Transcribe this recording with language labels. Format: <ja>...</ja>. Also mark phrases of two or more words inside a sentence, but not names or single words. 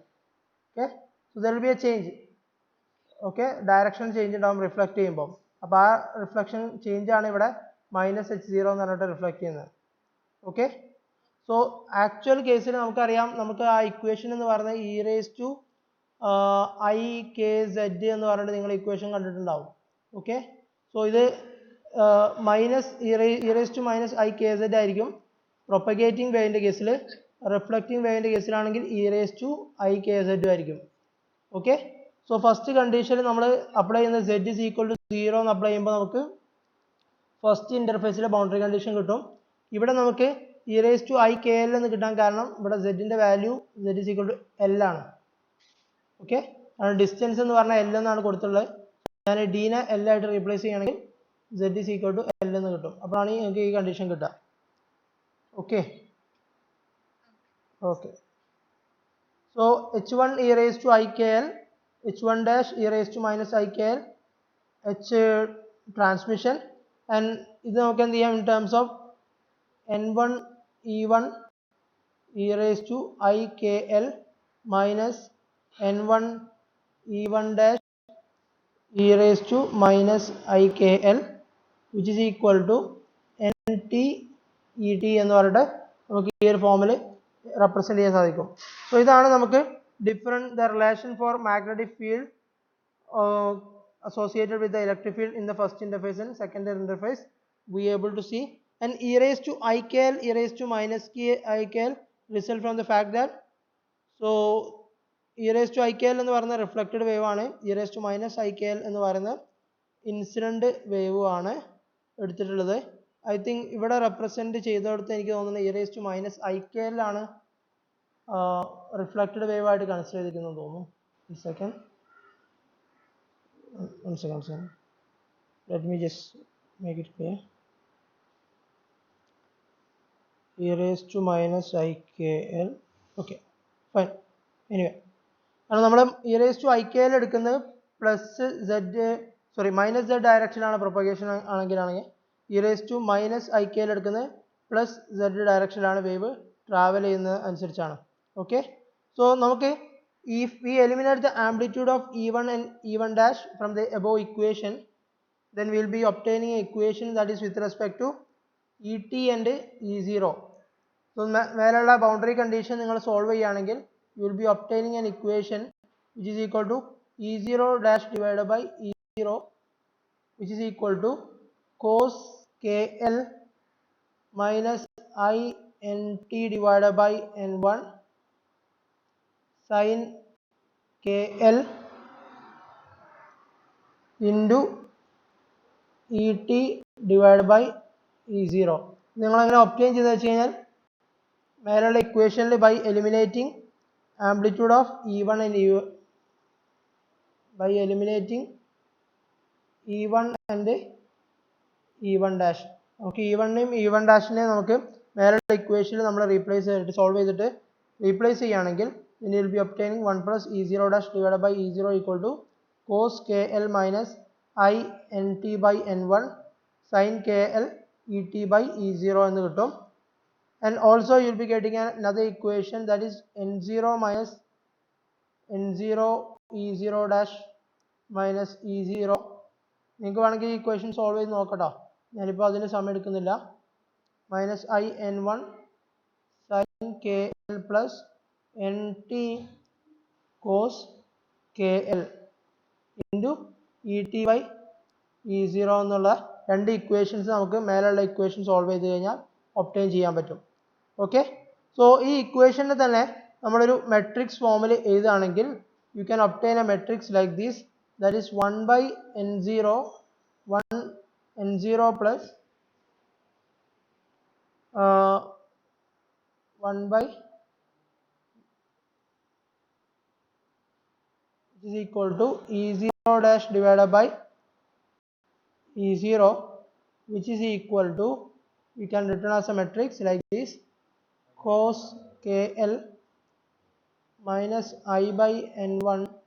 <en>Okay, so there will be a change.</en> <ml>ഓക്കെ,</ml> <en>direction change</en> <ml>ഉണ്ടാവും റിഫ്ലക്ട് ചെയ്യുമ്പോൾ. അപ്പോൾ ആ</ml> <en>reflection change</en> <ml>ആണ് ഇവിടെ -H0 എന്ന് പറഞ്ഞിട്ട് റിഫ്ലക്ട് ചെയ്യുന്നത്. ഓക്കെ, സോ ആക്ച്വൽ കേസിൽ നമുക്കറിയാം, നമുക്ക് ആ ഇക്വേഷൻ എന്ന് പറയുന്നത് e⁻IKZ എന്ന് പറഞ്ഞിട്ട് നിങ്ങൾ ഇക്വേഷൻ കണ്ടിട്ടുണ്ടാവും. ഓക്കെ, സോ ഇത് -e⁻IKZ ആയിരിക്കും പ്രൊപ്പഗേറ്റിംഗ് വേവിന്റെ കേസിൽ. റിഫ്ലക്റ്റിംഗ് വേവിന്റെ കേസിലാണെങ്കിൽ e⁻IKZ ആയിരിക്കും. ഓക്കെ, സോ ഫസ്റ്റ് കണ്ടീഷനിൽ നമ്മൾ അപ്ലൈ ചെയ്യുന്ന</ml> <en>Z is equal to 0</en> <ml>എന്ന് അപ്ലൈ ചെയ്യുമ്പോൾ നമുക്ക് ഫസ്റ്റ് ഇന്റർഫേസിലെ</ml> <en>boundary condition</en> <ml>കിട്ടും. ഇവിടെ നമുക്ക് e⁻IKL എന്ന് കിട്ടാൻ കാരണം ഇവിടെ Z ന്റെ വാല്യൂ</ml> <en>Z is equal to L</en> <ml>ആണ്. ഓക്കെ, ഡിസ്റ്റൻസ് എന്ന് പറഞ്ഞാൽ L എന്നാണ് കൊടുത്തുള്ളത്. ഞാൻ ഡീനെ L ആയിട്ട് റീപ്ലേസ് ചെയ്യുകയാണെങ്കിൽ</ml> <en>Z is equal to L</en> <ml>എന്ന് കിട്ടും. അപ്പോഴാണ് എനിക്ക് ഈ കണ്ടീഷൻ കിട്ടുക. ഓക്കെ, ഓക്കെ, സോ H1 e⁻IKL, H1 dash e⁻IKL, H ട്രാൻസ്മിഷൻ, ആൻഡ് ഇത് നമുക്ക് എന്ത് ചെയ്യാം</ml> <en>in terms of</en> <ml>N1 E1 e⁻IKL minus N1 E1 dash e⁻IKL</ml> <en>which is equal to</en> <ml>NT ET എന്ന് പറഞ്ഞിട്ട് നമുക്ക് ഈ ഒരു ഫോമിൽ റെപ്രസെന്റ് ചെയ്യാൻ സാധിക്കും.</ml> <en>സോ</en> <ml>ഇതാണ് നമുക്ക്</ml> <en>different the relation for magnetic field associated with the electric field in the first interface and secondary interface we are able to see. And e⁻IKL e⁻IKL result from the fact that, so e⁻IKL</en> <ml>എന്ന് പറയുന്ന റിഫ്ലക്റ്റഡ് വേവ് ആണ്, e⁻IKL എന്ന് പറയുന്ന</ml> <en>incident wave</en> <ml>ആണ് എടുത്തിട്ടുള്ളത്.</ml> <en>I think</en> <ml>ഇവിടെ റെപ്രസെന്റ് ചെയ്തെടുത്ത് എനിക്ക് തോന്നുന്നത് e⁻IKL ആണ്</ml> <en>reflected wave</en> <ml>ആയിട്ട് കൺസിഡർ ചെയ്തിരിക്കുന്നത് തോന്നുന്നു.</ml> <en>One second. Let me just make it clear. e⁻IKL. Okay, fine. Anyway,</en> <ml>കാരണം നമ്മൾ e⁻IKL എടുക്കുന്നത് -Z ഡയറക്ഷൻ ആണ് പ്രൊപ്പഗേഷൻ ആണെങ്കിൽ e⁻IKL എടുക്കുന്നത് +Z ഡയറക്ഷനിലാണ് വേവ് ട്രാവൽ ചെയ്യുന്നത് അനുസരിച്ചാണ്.</ml> <en>ഓക്കെ, സോ നമുക്ക് if we eliminate the amplitude of E1 and E1 dash from the above equation, then we will be obtaining an equation that is with respect to ET and E0. So</en> <ml>മേലുള്ള ബൗണ്ടറി കണ്ടീഷൻ നിങ്ങൾ സോൾവ് ചെയ്യുകയാണെങ്കിൽ</ml> <en>you will be obtaining an equation which is equal to E0 dash divided by E0 which is equal to cos KL minus INT divided by N1 sin KL into ET divided by E0.</en> <ml>നിങ്ങൾ അങ്ങനെ ഒബ്റ്റെയിൻ ചെയ്ത് വെച്ച് കഴിഞ്ഞാൽ മേലുള്ള ഇക്വേഷനിൽ</ml> <en>by eliminating amplitude of E1 and by eliminating E1 and E1 dash.</en> <ml>നമുക്ക് E1 നെയും E1 ഡാഷിനെ നമുക്ക് മേലുള്ള ഇക്വേഷനിൽ നമ്മൾ റീപ്ലേസ് ചെയ്തിട്ട് സോൾവ് ചെയ്തിട്ട് റീപ്ലേസ് ചെയ്യുകയാണെങ്കിൽ</ml> <en>then you will be obtaining 1 plus E0 dash divided by E0</en> <ml>equal to cos KL minus I NT by N1 sin KL ET by E0 എന്ന് കിട്ടും.</ml> <en>And also you will be getting another equation, that is N0 minus N0 E0 dash minus E0.</en> <ml>നിങ്ങൾക്ക് വേണമെങ്കിൽ ഈ ഇക്വേഷൻ സോൾവ് ചെയ്ത് നോക്കട്ടോ, ഞാനിപ്പോൾ അതിന് സമയം എടുക്കുന്നില്ല.</ml> <en>minus I N one sine K L plus N T cos K L into E T by E zero</en> <ml>എന്നുള്ള രണ്ട് ഇക്വേഷൻസ് നമുക്ക് മേലുള്ള ഇക്വേഷൻ സോൾവ് ചെയ്ത് കഴിഞ്ഞാൽ ഒബ്റ്റെയിൻ ചെയ്യാൻ പറ്റും. ഓക്കെ, സോ ഈ ഇക്വേഷനെ തന്നെ നമ്മളൊരു മെട്രിക്സ് ഫോമിൽ എഴുതുകയാണെങ്കിൽ</ml> <en>you can obtain a matrix like this, that is 1 by n0 1 n0 plus 1 by is equal to E0 dash divided by E0, which is equal to, we can written as a matrix like this, cos KL minus I by N1</en>